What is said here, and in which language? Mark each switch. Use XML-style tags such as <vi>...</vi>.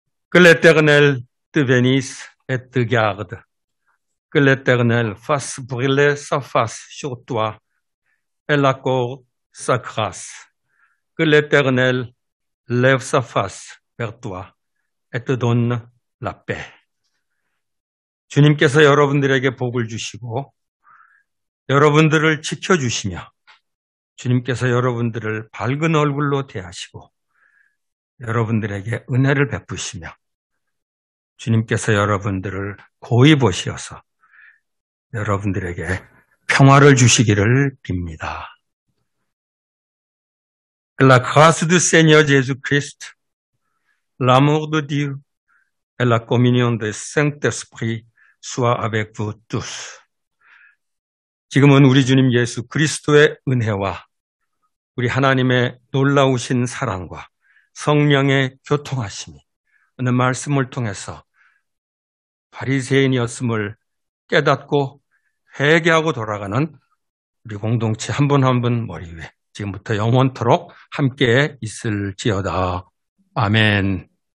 <fr>Que l'Éternel te bénisse et te garde. Que l'Éternel fasse briller sa face sur toi et l'accorde sa grâce. Que l'Éternel lève sa face vers toi et te donne la paix.</fr> <ko>주님께서 여러분들에게 복을 주시고 여러분들을 지켜주시며 주님께서 여러분들을 밝은 얼굴로 대하시고 여러분들에게 은혜를 베푸시며 주님께서 여러분들을 고이 보시어서 여러분들에게 평화를 주시기를 빕니다.</ko> <fr>Que la grâce du Seigneur Jésus-Christ, l'amour de Dieu et la communion du Saint-Esprit soient avec vous tous.</fr> <ko>지금은 우리 주님 예수 그리스도의 은혜와 우리 하나님의 놀라우신 사랑과 성령의 교통하심이 오늘 말씀을 통해서 바리새인이었음을 깨닫고 회개하고 돌아가는 우리 공동체 한 분 한 분 머리 위에 지금부터 영원토록 함께 있을지어다. 아멘.</ko>